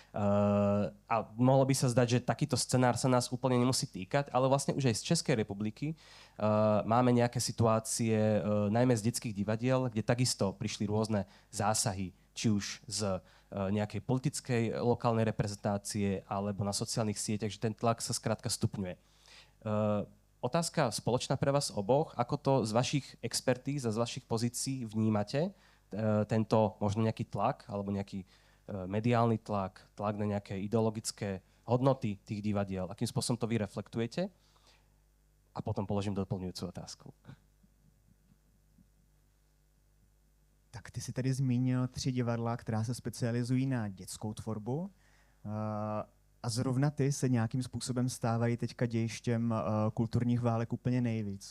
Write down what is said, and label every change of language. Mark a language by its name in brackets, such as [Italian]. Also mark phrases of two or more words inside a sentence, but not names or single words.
[Slovak] A mohlo by sa zdať, že takýto scenár sa nás úplne nemusí týkať, ale vlastne už aj z Českej republiky máme nejaké situácie, najmä z detských divadiel, kde takisto prišli rôzne zásahy, či už z nejakej politickej lokálnej reprezentácie alebo na sociálnych sieťach, že ten tlak sa skrátka stupňuje. Otázka spoločná pre vás oboch, ako to z vašich expertíz a z vašich pozícií vnímate, tento možno nejaký tlak alebo nejaký mediálny tlak, tlak na nejaké ideologické hodnoty tých divadiel, akým spôsobom to vy reflektujete? A potom položím doplňujúcu otázku. [Czech] Tak ty si tady zmínil 3 divadla, která se specializují na dětskou tvorbu. A zrovna ty se nějakým způsobem stávají teďka dějištěm kulturních válek úplně nejvíc.